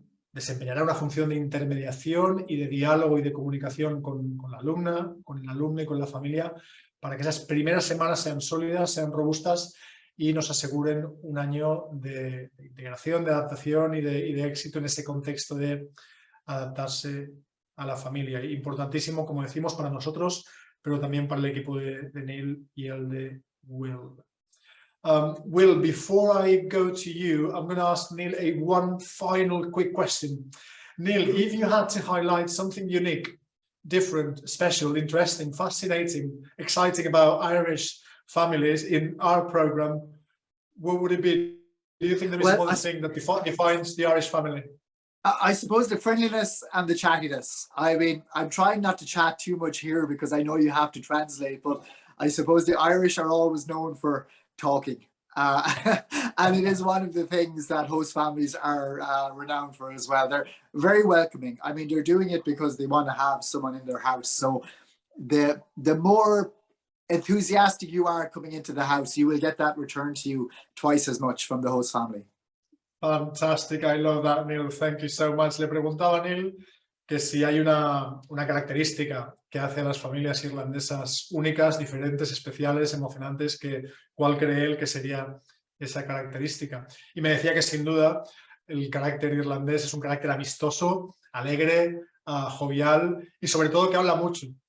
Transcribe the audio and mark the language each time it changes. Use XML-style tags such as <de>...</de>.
<es>desempeñará una función de intermediación y de diálogo y de comunicación con la alumna, con el alumno y con la familia, para que esas primeras semanas sean sólidas, sean robustas y nos aseguren un año de integración, de adaptación y de éxito en ese contexto de adaptarse a la familia. Importantísimo, como decimos, para nosotros, pero también para el equipo de Neil y el de Will.</es> <en>Will, before I go to you, I'm going to ask Neil one final quick question. Neil, if you had to highlight something unique, different, special, interesting, fascinating, exciting about Irish families in our program, what would it be? Do you think there is one thing that defines the Irish family? I suppose the friendliness and the chattiness. I mean, I'm trying not to chat too much here because I know you have to translate, but I suppose the Irish are always known for talking. And it is one of the things that host families are renowned for as well. They're very welcoming. I mean, they're doing it because they want to have someone in their house. So the more enthusiastic you are coming into the house, you will get that returned to you twice as much from the host family. Fantastic, I love that, Neil. Thank you so much.</en> <es>Le preguntaba a Neil que si hay una característica que hace a las familias irlandesas únicas, diferentes, especiales, emocionantes, ¿cuál cree él que sería esa característica? Y me decía que sin duda el carácter irlandés es un carácter amistoso, alegre, jovial y sobre todo que habla mucho.</es>